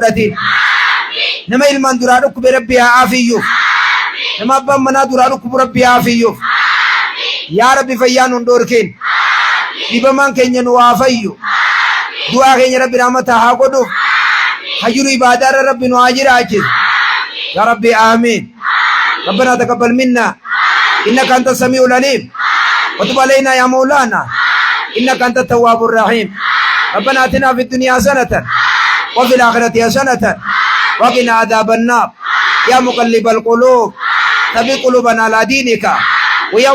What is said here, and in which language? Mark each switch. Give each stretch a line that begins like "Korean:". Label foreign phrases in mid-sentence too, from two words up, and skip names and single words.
Oromo: fudhatin nama ilmaan duraa dhukkube rabbi haa aafiyyuuf nama abbaan manaa duraa dhukkubu rabbi haa aafiyyuuf yaa rabbi fayyaa nun dhoorkin dhibamaan keenya nu haa fayyu du'aa keenya rabbi rahmataa haa godhuuf hajiru ibaadaarra rabbi nu haa jiraachis yaa rabbi aamiin
Arabic: ربنا تقبل منا إنك أنت السميع العليم وتب علينا يا مولانا إنك أنت التواب الرحيم ربنا آتنا في الدنيا حسنة وفي الآخرة حسنة وقنا عذاب النار يا مقلب القلوب ثبت قلوبنا على دينك ويا